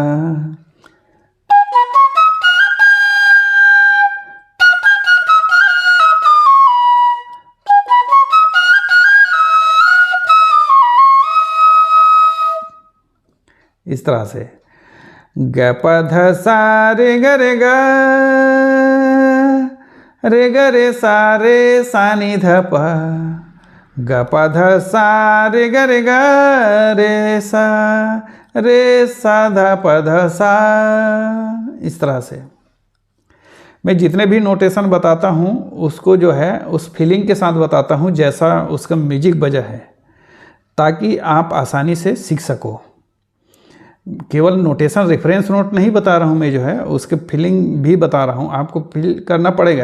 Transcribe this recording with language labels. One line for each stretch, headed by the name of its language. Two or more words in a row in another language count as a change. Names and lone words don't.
Hindi: इस तरह से ग प ध सा रे ग रे ग रे ग रे सा रे सा नि ध प। ग प ध सा रे ग रे ग रे सा ध प ध सा। इस तरह से मैं जितने भी नोटेशन बताता हूँ उसको उस फीलिंग के साथ बताता हूँ जैसा उसका म्यूजिक बजा है। ताकि आप आसानी से सीख सको। केवल नोटेशन
English: reference note
Hindi: नहीं बता रहा हूँ मैं, जो है उसके फीलिंग भी बता रहा हूँ, आपको फील करना पड़ेगा।